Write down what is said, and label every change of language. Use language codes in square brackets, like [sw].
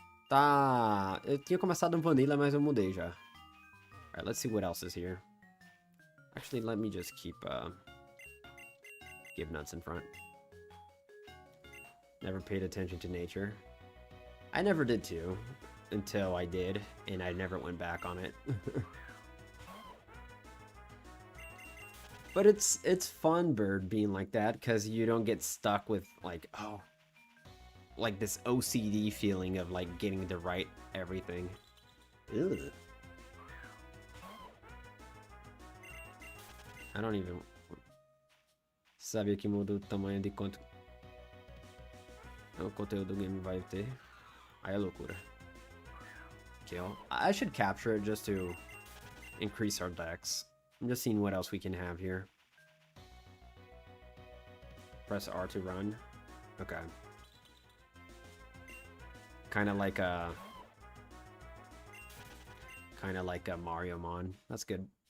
[pt] Tá, eu tinha começado vanilla, mas eu mudei já. [en] Alright, let's see what else is here. Actually, let me just keep Give Nuts in front. Never paid attention to nature. I never did too, until I did, and I never went back on it. But it's fun, Bird, being like that, because you don't get stuck with, like, oh, like this OCD feeling of, like, getting to right everything. Ugh. I don't even... [pt] Sabe que muda o tamanho de quanto o conteúdo do game vai ter. Aí é loucura. [en] Kill. I should capture it just to increase our decks. I'm just seeing what else we can have here. Press R to run. Okay. Kind of like a Mario Mon. That's good.